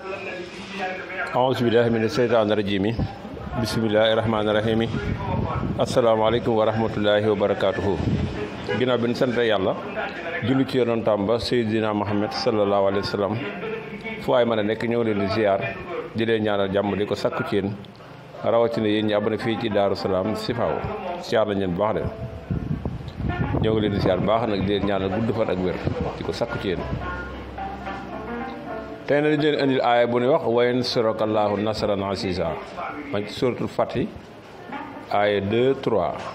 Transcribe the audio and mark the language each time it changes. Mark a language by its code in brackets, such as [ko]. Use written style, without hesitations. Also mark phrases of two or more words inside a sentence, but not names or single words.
[ar] أعوذ بالله من الشيطان الرجيم بسم الله الرحمن الرحيم السلام عليكم ورحمة الله وبركاته [wo] ginnaaw bi ñu sant yàlla julli ci yonentam ba Seydina Muhammad [ar] صلى الله عليه وسلم [wo] fu waay mën a nekk ñëw leen di ziar di leen ñaanal jàmm di ko sakku ci yéen rawatina yéen ñi abonné fii ci Daaru Salaam Sifaaw ziar nañ leen bu baax de ñëw ngi leen di ziar bu baax nag di leen ñaanal gudd fan ak wér di ko sakku ci yéen tey na dañ leen indil aaya bu ñuy wax [ar] وينصرك الله نصرا عزيزا [wo] man ci suratul Fathi aaya 2-3